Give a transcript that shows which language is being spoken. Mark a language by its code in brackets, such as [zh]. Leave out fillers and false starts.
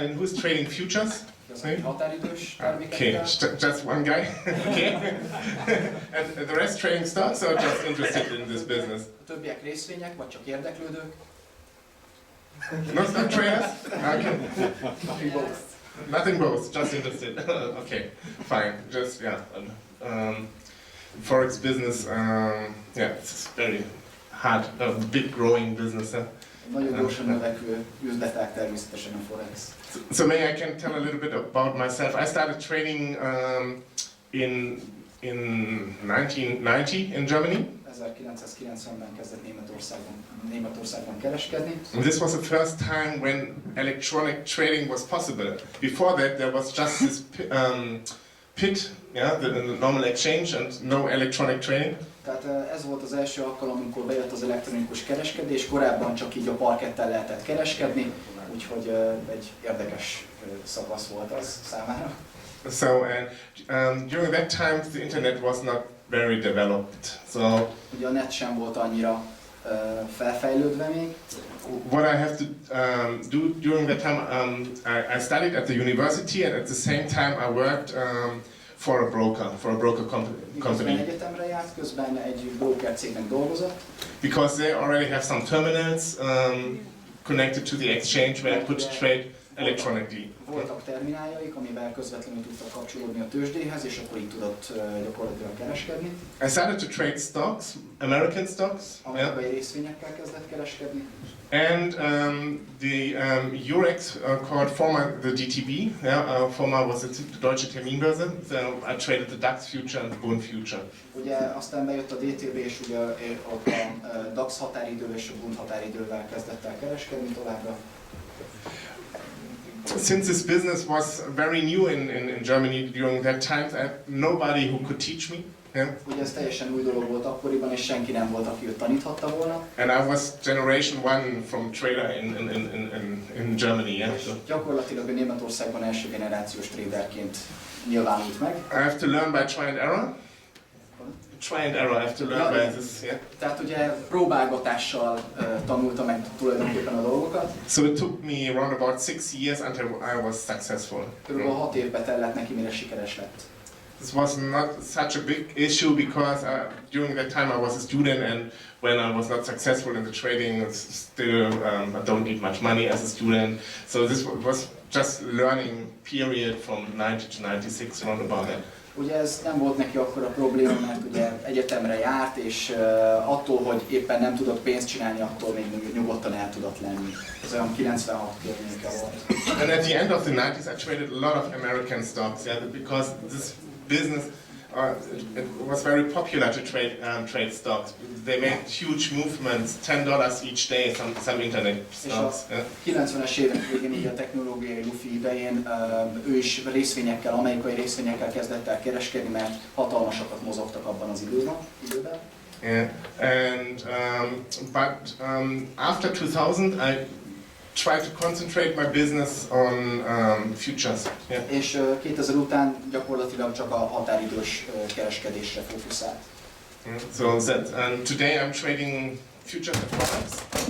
[en] And who's trading futures? [hu] Határidős [en] Okay, just one guy. Okay. And the rest trading stocks or just interested in this business? [hu] A többiek részvények, vagy csak érdeklődők? [en] Not traders? Okay. Nothing both. Nothing both, just interested. Okay, fine. Just yeah. Forex business, yeah, it's very hard, big growing business. [hu] Nagyon gyorsan növekvő üzletág természetesen a forex. [en] So maybe I can tell a little bit about myself. I started trading in 1990 in Germany. [hu] 1990-ben kezdett Németországban kereskedni. [en] And this was the first time when electronic trading was possible. Before that, there was just this PIT, yeah, the normal exchange, and no electronic trading. [hu] Tehát ez volt az első alkalom, amikor bejött az elektronikus kereskedés, korábban csak így a parketten lehetett kereskedni, úgyhogy egy érdekes szakasz volt az számára. [en] So, and during that time the internet was not very developed. So, [hu] ugye a net sem volt annyira felfejlődve még. [en] What I have to do during that time, I studied at the university, and at the same time I worked for a broker company. [hu] Egyetemre járt, közben egy broker cégnek dolgozott. [en] Because they already have some terminals connected to the exchange where I could trade electronically. [hu] Voltak termináljaik, amivel közvetlenül tudtak kapcsolódni a tőzsdéhez, és akkor így tudott gyakorlatilag kereskedni. [en] I started to trade stocks, American stocks. [hu] Amerikai részvényekkel kezdett kereskedni. [en] And the Eurex called former the DTB. Yeah, former was the Deutsche Terminbörse. So I traded the DAX future and the Bund future. [hu] Ugye aztán bejött a DTB, és ugye ott a DAX határidő és a Bund határidővel kezdett el kereskedni továbbra. [en] Since this business was very new in Germany during that time, I had nobody who could teach me. Yeah. [hu] Ugye ez teljesen új dolog volt akkoriban, és senki nem volt, aki őt taníthatta volna. [en] And I was generation one from trader in Germany. Yeah. [hu] És gyakorlatilag a Németországban első generációs traderként nyilvánult meg. [en] I have to learn by try and error. Try and error, I have to learn by this. Yeah. [hu] Tehát ugye próbálgatással tanulta meg tulajdonképpen a dolgokat. [en] So it took me around about 6 years until I was successful. [hu] Körülbelül 6 évbe tellett neki, mire sikeres lett. [en] This was not such a big issue because during that time I was a student, and when I was not successful in the trading, still I don't need much money as a student. So this was just learning period from 90 to 96, around about that. [hu] Ugye ez nem volt neki akkora probléma, mert ugye egyetemre járt, és attól, hogy éppen nem tudott pénzt csinálni, attól még nyugodtan el tudott lenni. Ez olyan 96 környéke volt. [en] And at the end of the 90s, I traded a lot of American stocks, yeah, because this business it was very popular to trade stocks. They made huge movements, $10 each day, some internet stocks. [hu] És a 90-es évek végén, így a technológiai lufi idején ő is részvényekkel, amerikai részvényekkel kezdett el kereskedni, mert hatalmasakat mozogtak abban az időben. [en] Yeah, and but after 2000, I tried to concentrate my business on futures. Yeah. [hu] És 2000 után gyakorlatilag csak a határidős kereskedésre fókuszált. [en] So that today I'm trading futures and forex.